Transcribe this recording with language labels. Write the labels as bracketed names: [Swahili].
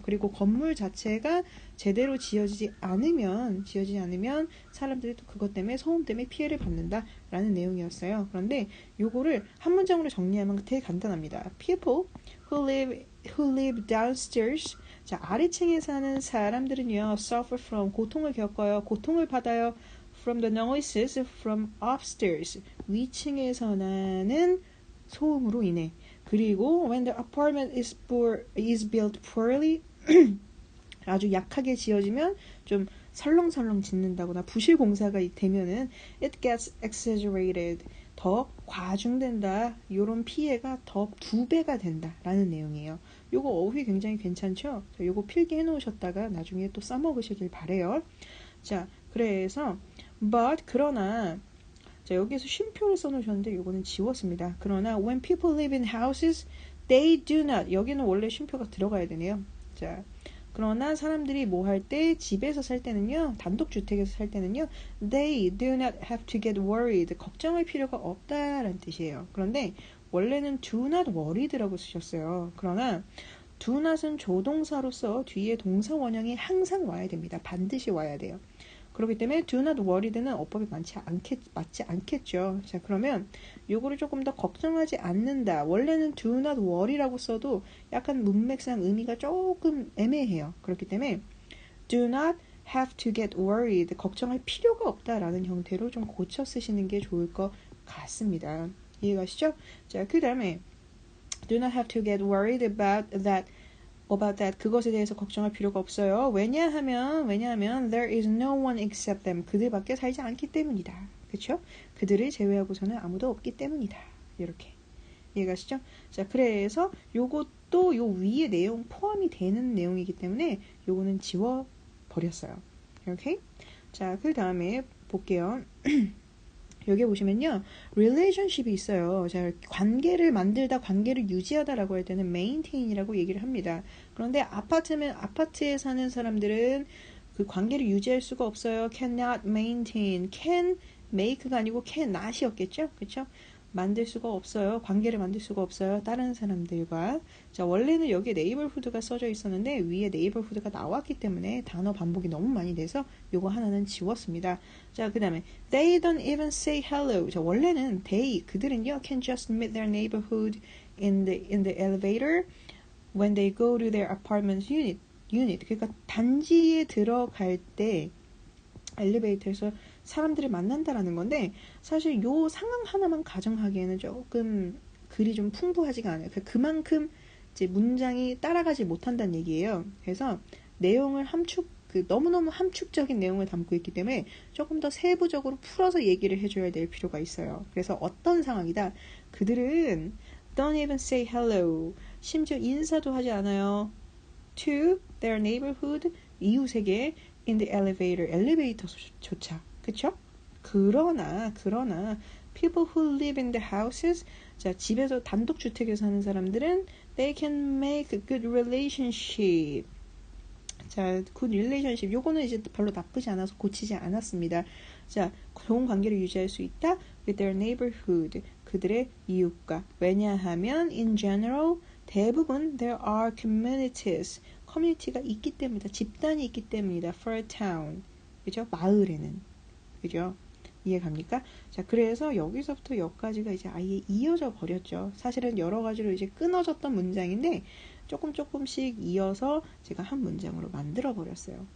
[Korean] 그리고 건물 자체가 제대로 지어지지 않으면 사람들이 또 그것 때문에 소음 때문에 피해를 받는다라는 내용이었어요. 그런데 요거를 한 문장으로 정리하면 되게 간단합니다. [English] People who live downstairs [Korean] 자, 아래층에 사는 사람들은요, [English] suffer from, [Korean] 고통을 겪어요. 고통을 받아요. [English] from the noises from upstairs. [Korean] 위층에서 나는 소음으로 인해. 그리고 [English] when the apartment is built poorly, [Korean] 아주 약하게 지어지면 좀 설렁설렁 짓는다거나 부실 공사가 되면은 [English] it gets exaggerated. [Korean] 더 과중된다. 이런 피해가 더 2배가 된다라는 내용이에요. 요거 어휘 굉장히 괜찮죠? 요거 필기 해놓으셨다가 나중에 또 써먹으시길 바래요. 자, 그래서 그러나 자, 여기서 쉼표를 써놓으셨는데 요거는 지웠습니다. 그러나 [English] when people live in houses, they do not. [Korean] 여기는 원래 쉼표가 들어가야 되네요. 자, 그러나 사람들이 뭐 할 때 집에서 살 때는요. 단독주택에서 살 때는요. [English] They do not have to get worried. [Korean] 걱정할 필요가 없다라는 뜻이에요. 그런데 원래는 do not worried라고 쓰셨어요. 그러나 do not은 조동사로서 뒤에 동사 원형이 항상 와야 됩니다. 반드시 와야 돼요. 그렇기 때문에 [English] do not worry [Korean] 는 어법이 맞지 않겠죠. 자, 그러면 요거를 조금 더 걱정하지 않는다. 원래는 [English] do not worry [Korean] 라고 써도 약간 문맥상 의미가 조금 애매해요. 그렇기 때문에 [English] do not have to get worried. [Korean] 걱정할 필요가 없다라는 형태로 좀 고쳐 쓰시는 게 좋을 것 같습니다. 이해가시죠? 자, 그 다음에 [English] do not have to get worried about that. [Korean] 그것에 대해서 걱정할 필요가 없어요. 왜냐하면 [English] there is no one except them. [Korean] 그들밖에 살지 않기 때문이다. 그렇죠? 그들을 제외하고서는 아무도 없기 때문이다. 이렇게 이해가시죠? 자, 그래서 요것도 요 위에 내용 포함이 되는 내용이기 때문에 요거는 지워 버렸어요. 이렇게. 자, 그 다음에 볼게요. 여기 보시면요, relationship이 있어요. 자, 관계를 만들다, 관계를 유지하다라고 할 때는 maintain이라고 얘기를 합니다. 그런데 아파트에 사는 사람들은 그 관계를 유지할 수가 없어요. [English] cannot maintain, [Korean] can make가 아니고 cannot이었겠죠, 그렇죠? 만들 수가 없어요. 관계를 만들 수가 없어요. 다른 사람들과. 자, 원래는 여기에 neighborhood가 써져 있었는데 위에 neighborhood가 나왔기 때문에 단어 반복이 너무 많이 돼서 요거 하나는 지웠습니다. 자, 그 다음에 [English] they don't even say hello. [Korean] 자, 원래는 그들은요 [English] can just meet their neighborhood in the elevator when they go to their apartment unit. [Korean] 그러니까 단지에 들어갈 때 엘리베이터에서 사람들을 만난다라는 건데 사실 요 상황 하나만 가정하기에는 조금 글이 좀 풍부하지가 않아요. 그만큼 이제 문장이 따라가지 못한다는 얘기예요. 그래서 내용을 너무너무 함축적인 내용을 담고 있기 때문에 조금 더 세부적으로 풀어서 얘기를 해줘야 될 필요가 있어요. 그래서 어떤 상황이다. 그들은 [English] don't even say hello. [Korean] 심지어 인사도 하지 않아요. [English] to their neighborhood. [Korean] 이웃에게 [English] in the elevator. [Korean] 엘리베이터조차. 그쵸? [English] 그러나 people who live in the houses, [Korean] 자, 집에서 단독주택에서 사는 사람들은 [English] they can make a good relationship. 자, good relationship. [Korean] 요거는 이제 별로 나쁘지 않아서 고치지 않았습니다. 자, 좋은 관계를 유지할 수 있다 [English] with their neighborhood. [Korean] 그들의 이웃과. 왜냐하면 [English] in general [Korean] 대부분 [English] there are communities. [Korean] 커뮤니티가 있기 때문이다. 집단이 있기 때문이다. [English] for a town. [Korean] 그죠? 마을에는. 그죠? 이해 갑니까? 자, 그래서 여기서부터 여기까지가 이제 아예 이어져 버렸죠. 사실은 여러 가지로 이제 끊어졌던 문장인데 조금씩 이어서 제가 한 문장으로 만들어 버렸어요.